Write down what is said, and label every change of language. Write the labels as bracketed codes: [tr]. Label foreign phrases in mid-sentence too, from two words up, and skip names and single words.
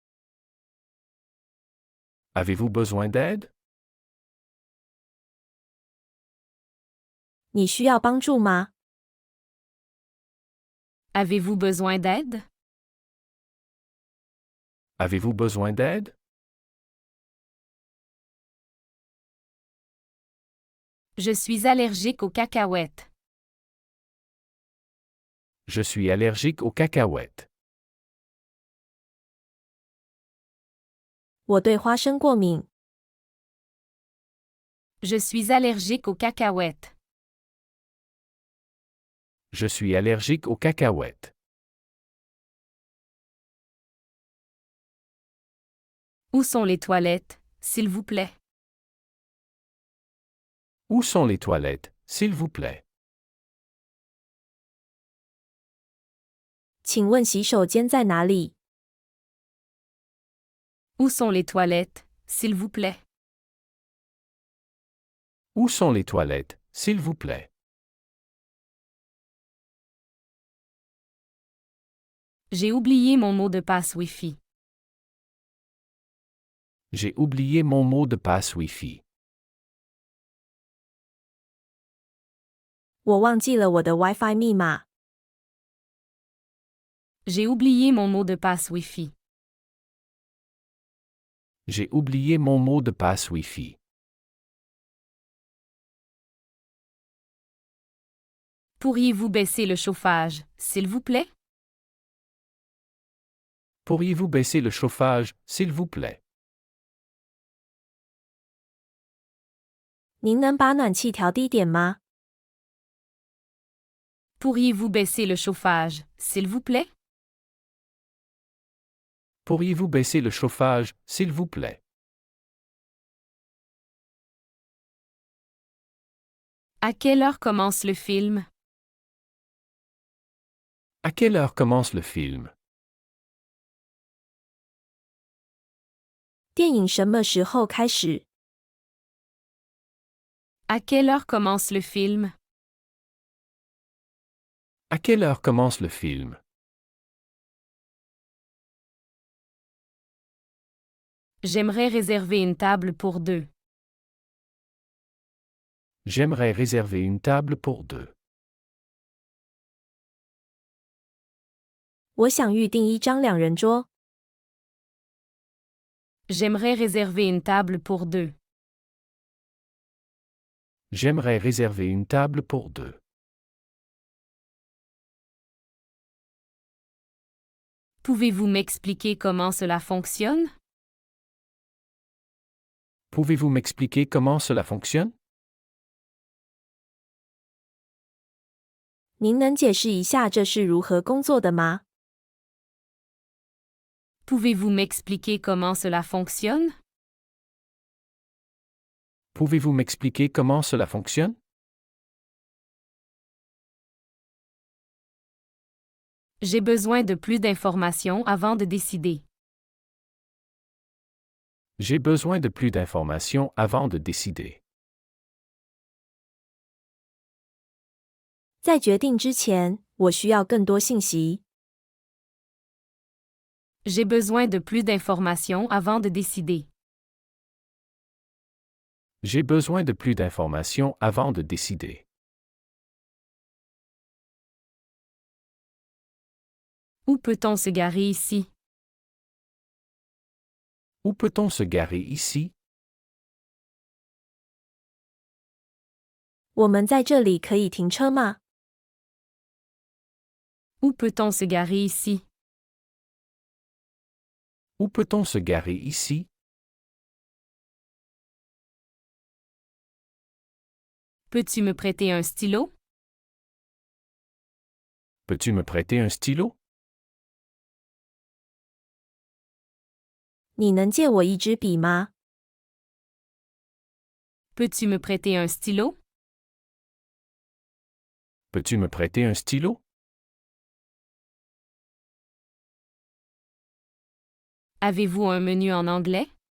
[fr] Avez-vous besoin d'aide? [zh] 你需要帮助吗？ [fr] Avez-vous besoin d'aide? Avez-vous besoin d'aide? Je suis allergique aux cacahuètes. Je suis allergique aux cacahuètes. [zh] 我对花生过敏。 [fr] Je suis allergique aux cacahuètes. Je suis allergique aux cacahuètes. Où sont les toilettes, s'il vous plaît? Où sont les toilettes, s'il vous plaît? [zh] 请问洗手间在哪里？ [fr] Où sont les toilettes, s'il vous plaît? Où sont les toilettes, s'il vous plaît? J'ai oublié mon mot de passe Wi-Fi. J'ai oublié mon mot de passe Wi-Fi. [zh] 我忘记了我的 WiFi 密码。 [fr] J'ai oublié mon mot de passe Wi-Fi. J'ai oublié mon mot de passe Wi-Fi. Pourriez-vous baisser le chauffage, s'il vous plaît? Pourriez-vous baisser le chauffage, s'il vous plaît? [zh] 您能把暖气调低点吗？ [fr] Pourriez-vous baisser le chauffage, s'il vous plaît? Pourriez-vous baisser le chauffage, s'il vous plaît? À quelle heure commence le film? À quelle heure commence le film? [zh] 电影什么时候开始？ [fr] À quelle heure commence le film? À quelle heure commence le film? J'aimerais réserver une table pour deux. J'aimerais réserver une table pour deux. [zh] 我想预订一张两人桌。 [fr] J'aimerais réserver une table pour deux. J'aimerais réserver une table pour deux. Pouvez-vous m'expliquer comment cela fonctionne? Pouvez-vous m'expliquer comment cela fonctionne? [zh] 您能解释一下这是如何工作的吗？ [fr] Pouvez-vous m'expliquer comment cela fonctionne? Pouvez-vous m'expliquer comment cela fonctionne? J'ai besoin de plus d'informations avant de décider. J'ai besoin de plus d'informations avant de décider. [zh] 在决定之前，我需要更多信息。 [fr] J'ai besoin de plus d'informations avant de décider. J'ai besoin de plus d'informations avant de décider. Où peut-on se garer ici? Où peut-on se garer ici? [zh] 我们在这里可以停车吗？ [fr] Où peut-on se garer ici? Où peut-on se garer ici? Peux-tu me prêter un stylo? Peux-tu me prêter un stylo? [zh] 你能借我一支笔吗？ [fr] Peux-tu me prêter un stylo? Peux-tu me prêter un stylo? Avez-vous un menu en anglais?